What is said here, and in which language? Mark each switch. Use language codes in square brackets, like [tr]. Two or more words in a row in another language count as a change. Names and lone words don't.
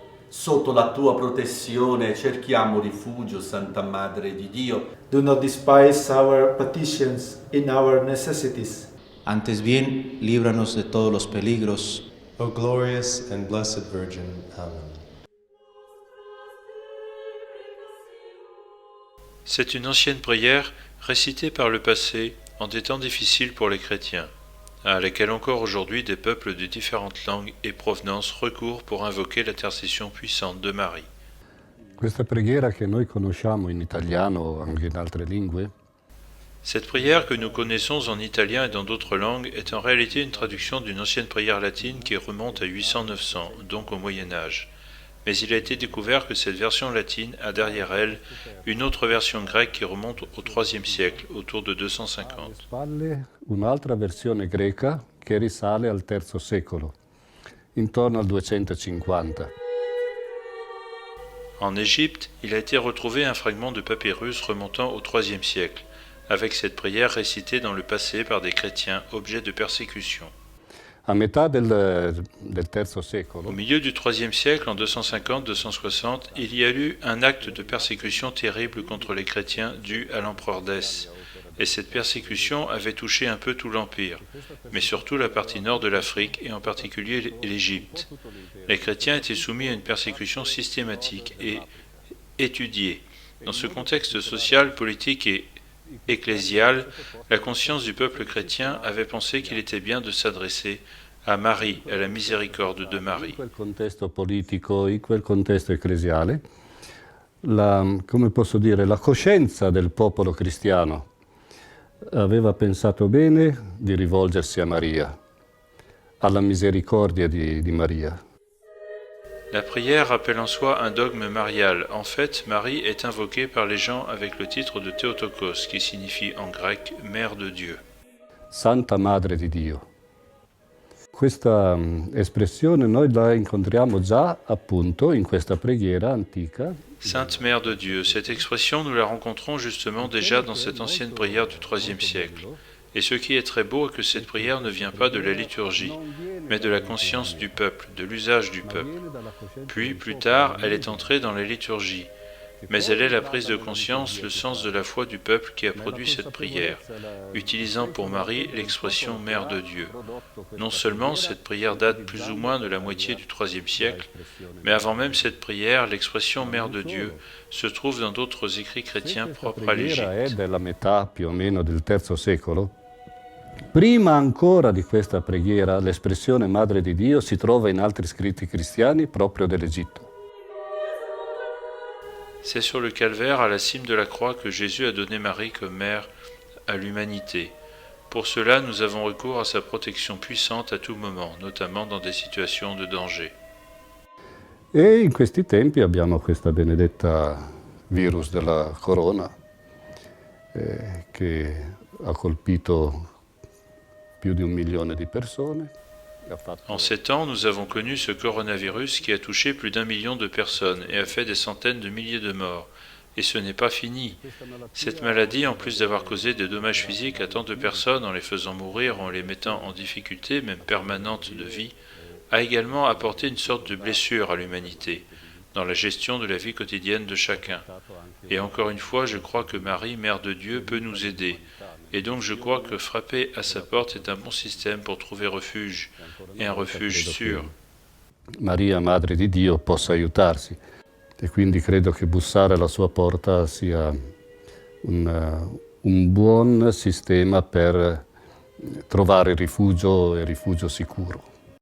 [it] Sotto la tua protezione cerchiamo rifugio, Santa Madre di Dio. [en] Do not despise our petitions in our necessities. [es] Antes bien, líbranos de todos los peligros. [en] O glorious and blessed Virgin. Amen. [fr] C'est une ancienne prière récitée par le passé en des temps difficiles pour les chrétiens, à laquelle encore aujourd'hui des peuples de différentes langues et provenances recourent pour invoquer l'intercession puissante de Marie. [it] Questa preghiera che noi conosciamo in italiano, anche in altre lingue, [fr] Cette prière que nous connaissons en italien et dans d'autres langues est en réalité une traduction d'une ancienne prière latine qui remonte à 800-900, donc au Moyen-Âge. Mais il a été découvert que cette version latine a derrière elle une autre version grecque qui remonte au IIIe siècle, autour de 250. [it] spalle un'altra versione greca che risale al III secolo, intorno al 250. [fr] En Égypte, il a été retrouvé un fragment de papyrus remontant au IIIe siècle, avec cette prière récitée dans le passé par des chrétiens objets de persécution. [it] A metà del III [fr] Au [it] secolo, [fr] milieu du IIIe siècle, en 250-260, il y a eu un acte de persécution terrible contre les chrétiens dû à l'empereur Dès. Et cette persécution avait touché un peu tout l'Empire, mais surtout la partie nord de l'Afrique et en particulier l'Égypte. Les chrétiens étaient soumis à une persécution systématique et étudiée. Dans ce contexte social, politique et ecclésial, la conscience du peuple chrétien avait pensé qu'il était bien de s'adresser à Marie, à la miséricorde de Marie. [it] in quel contesto politico, in quel contesto ecclesiale, come posso dire, la coscienza del popolo cristiano aveva pensato bene di rivolgersi a Maria, alla misericordia di Maria. [fr] La prière rappelle en soi un dogme marial. En fait, Marie est invoquée par les gens avec le titre de Théotokos, qui signifie en grec « Mère de Dieu ». [it] Santa Madre di Dio. Questa espressione noi la incontriamo già appunto in questa preghiera antica. [fr] Sainte Mère de Dieu, cette expression nous la rencontrons justement déjà dans cette ancienne prière du IIIe siècle. Et ce qui est très beau est que cette prière ne vient pas de la liturgie, mais de la conscience du peuple, de l'usage du peuple. Puis, plus tard, elle est entrée dans la liturgie. Mais elle est la prise de conscience, le sens de la foi du peuple qui a produit cette prière, utilisant pour Marie l'expression Mère de Dieu. Non seulement cette prière date plus ou moins de la moitié du IIIe siècle, mais avant même cette prière, l'expression Mère de Dieu se trouve dans d'autres écrits chrétiens propres à [it] Questa preghiera è [fr] l'Égypte. [it] della metà più o meno del III secolo. Prima ancora di questa preghiera, l'espressione Madre di Dio si trova in altri scritti cristiani proprio dell'Egitto. [fr] C'est sur le calvaire, à la cime de la croix, que Jésus a donné Marie comme mère à l'humanité. Pour cela, nous avons recours à sa protection puissante à tout moment, notamment dans des situations de danger. [it] E in questi tempi abbiamo questa benedetta virus della corona che ha colpito più di 1 milione di persone. [fr] En ces temps, nous avons connu ce coronavirus qui a touché plus d'1 million de personnes et a fait des centaines de milliers de morts. Et ce n'est pas fini. Cette maladie, en plus d'avoir causé des dommages physiques à tant de personnes en les faisant mourir, en les mettant en difficulté, même permanente de vie, a également apporté une sorte de blessure à l'humanité, dans la gestion de la vie quotidienne de chacun. Et encore une fois, je crois que Marie, Mère de Dieu, peut nous aider. Et donc je crois que frapper à sa porte est un bon système pour trouver refuge, et un refuge sûr. [it] Maria, Madre di Dio, possa aiutarsi. E quindi credo che bussare alla sua porta sia un buon sistema per trovare rifugio e rifugio sicuro.